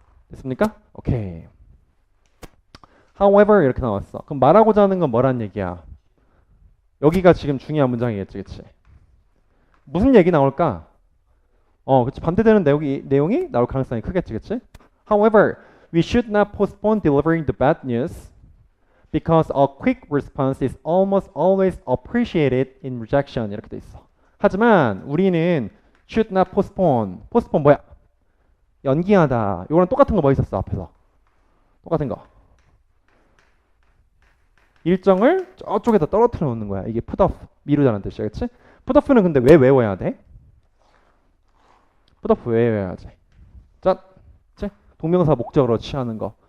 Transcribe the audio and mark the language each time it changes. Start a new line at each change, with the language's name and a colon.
Korean: 됐습니까? 오케이. However 이렇게 나왔어. 그럼 말하고자 하는 건 뭐란 얘기야? 여기가 지금 중요한 문장이겠지. 그치? 무슨 얘기 나올까? 그치. 반대되는 내용이 나올 가능성이 크겠지. 그치?
English: However, we should not postpone delivering the bad news because a quick response is almost always appreciated in rejection.
Korean: 이렇게 돼 있어. 하지만 우리는
English: should not postpone.
Korean: postpone 뭐야? 연기하다. 이거랑 똑같은 거 뭐 있었어? 앞에서. 똑같은 거. 일정을 저쪽에다 떨어뜨려 놓는 거야. 이게 put off. 미루다는 뜻이야. 그치? put off는 근데 왜 외워야 돼? put off 왜 외워야 돼? 자, 동명사 목적으로 취하는 거.